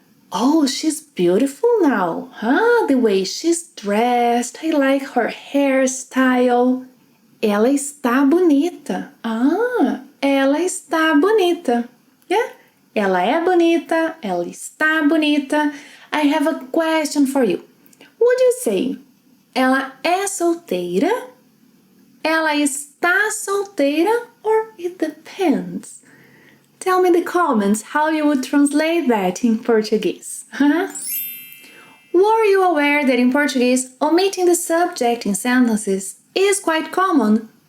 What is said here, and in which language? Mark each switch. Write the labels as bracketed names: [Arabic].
[English] Oh, she's beautiful now. The way she's dressed. I like her hairstyle. [Portuguese] Ela está bonita. Ela está bonita. Yeah? Ela é bonita. Ela está bonita. [English] I have a question for you. Would you say [Portuguese] ela é solteira? Ela está solteira? [English] Or it depends? Tell me in the comments how you would translate that in Portuguese. Were you aware that in Portuguese, omitting the subject in sentences is quite common?